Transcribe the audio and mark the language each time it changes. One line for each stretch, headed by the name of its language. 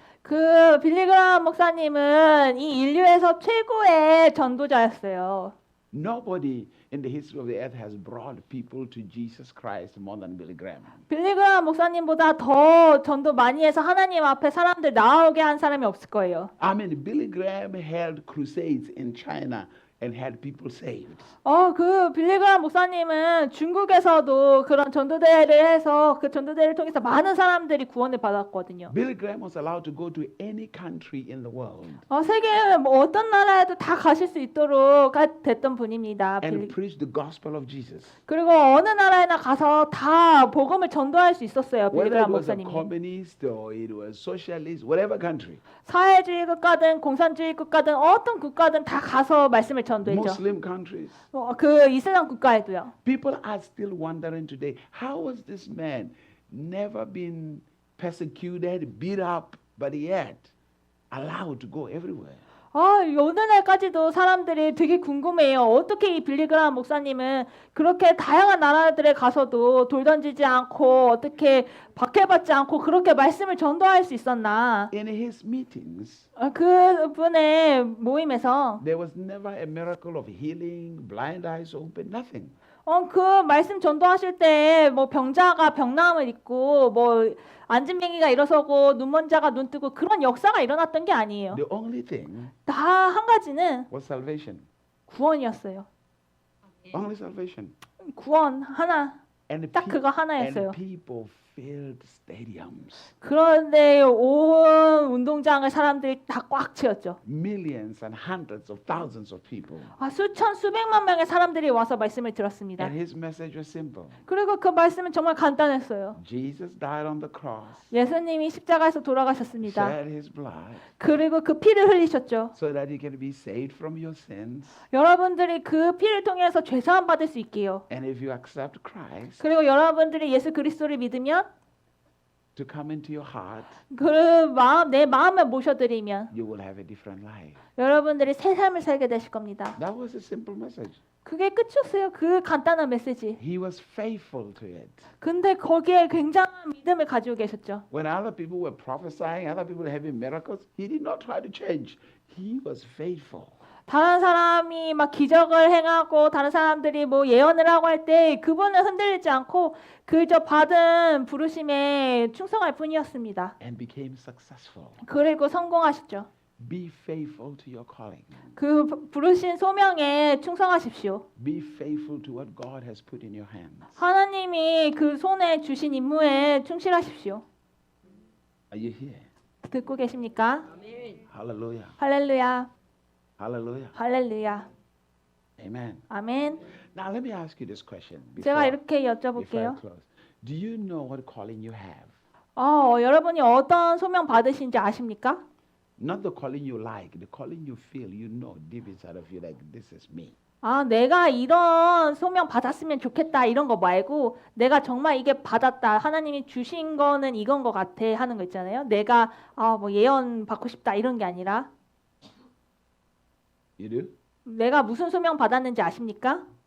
Korean: 그 빌리그라함 목사님은 이 인류에서 최고의 전도자였어요.
English: Nobody in the history of the earth has brought people to Jesus Christ more than Billy Graham.
Korean: 빌리그라함 목사님보다 더 전도 많이 해서 하나님 앞에 사람들 나오게 한 사람이 없을 거예요.
English: I mean, Billy Graham held crusades in China and had people saved.
Korean: 그 빌리그람 목사님은 중국에서도 그런 전도대회를 해서 그 전도대회를 통해서 많은 사람들이 구원을 받았거든요.
English: Billy Graham was allowed to go to any country in the world
Korean: 세계 뭐 어떤 나라에도 다 가실 수 있도록 됐던 분입니다.
English: and preach the gospel of Jesus.
Korean: 그리고 어느 나라에나 가서 다 복음을 전도할 수 있었어요.
English: Whether
Korean: 빌리그람
English: it was a
Korean: 목사님이.
English: communist or it was socialist, whatever country,
Korean: 사회주의 국가든 공산주의 국가든 어떤 국가든 다 가서 말씀을 전도했죠.
English: Muslim countries.
Korean: 그 이슬람 국가에도요.
English: People are still wondering today, how was this man never been persecuted, beat up, but yet allowed to go everywhere?
Korean: 오늘날까지도 사람들이 되게 궁금해요. 어떻게 이 빌리그람 목사님은 그렇게 다양한 나라들에 가서도 돌 던지지 않고 어떻게 박해받지 않고 그렇게 말씀을 전도할 수 있었나?
English: In his meetings,
Korean: 그분의 모임에서
English: there was never a miracle of healing, blind eyes open, nothing.
Korean: 그 말씀 전도하실 때 뭐 병자가 병나음을 입고 뭐 안진뱅이가 일어서고 눈먼 자가 눈 뜨고 그런 역사가 일어났던 게 아니에요.
English: The only thing
Korean: 다 한 가지는
English: was salvation.
Korean: 구원이었어요.
English: Only salvation.
Korean: 구원 하나.
English: And
Korean: 딱 그거 하나였어요.
English: people filled stadiums.
Korean: 그런데 온 운동장을 사람들이 다 꽉 채웠죠.
English: Millions and hundreds of thousands of people.
Korean: 수천 수백만 명의 사람들이 와서 말씀을 들었습니다.
English: And his message was simple.
Korean: 그리고 그 말씀은 정말 간단했어요.
English: Jesus died on the cross.
Korean: 예수님이 십자가에서 돌아가셨습니다.
English: Shed his blood
Korean: 그리고 그 피를 흘리셨죠.
English: so that you can be saved from your sins.
Korean: 여러분들이 그 피를 통해서 죄 사함 받을 수 있게요.
English: And if you accept Christ
Korean: 그리고 여러분들이 예수 그리스도를 믿으면
English: to come into your heart,
Korean: 내 마음을 모셔드리면
English: you will have a different life.
Korean: 여러분들이 새 삶을 살게 되실 겁니다.
English: That was a simple message.
Korean: 그게 끝이었어요. 그 간단한 메시지.
English: He was faithful to it.
Korean: 근데 거기에 굉장한 믿음을 가지고 계셨죠.
English: When other people were prophesying, other people were having miracles, he did not try to change. He was faithful.
Korean: 다른 사람이 막 기적을 행하고 다른 사람들이 뭐 예언을 하고 할 때 그분은 흔들리지 않고 그저 받은 부르심에 충성할 뿐이었습니다.
English: And became successful.
Korean: 그리고 성공하셨죠.
English: Be faithful to your calling.
Korean: 그 부르신 소명에 충성하십시오.
English: Be faithful to what God has put in your hands.
Korean: 하나님이 그 손에 주신 임무에 충실하십시오.
English: Are you here?
Korean: 듣고 계십니까?
English: Hallelujah.
Korean: 할렐루야.
English: Hallelujah.
Korean: 할렐루야.
English: Amen.
Korean: 아멘.
English: Now let me ask you this question
Korean: 제가
English: before
Korean: 이렇게
English: I
Korean: 여쭤볼게요.
English: close. Do you know what calling you have?
Korean: 여러분이 어떤 소명 받으신지 아십니까?
English: Not the calling you like, the calling you feel, you know deep inside of you like this is me.
Korean: 내가 이런 소명 받았으면 좋겠다 이런 거 말고 내가 정말 이게 받았다 하나님이 주신 거는 이건 것 같아 하는 거 있잖아요. 내가 뭐 예언 받고 싶다 이런 게 아니라
English: You do?
Korean: 내가 무슨 소명 받았는지 아십니까?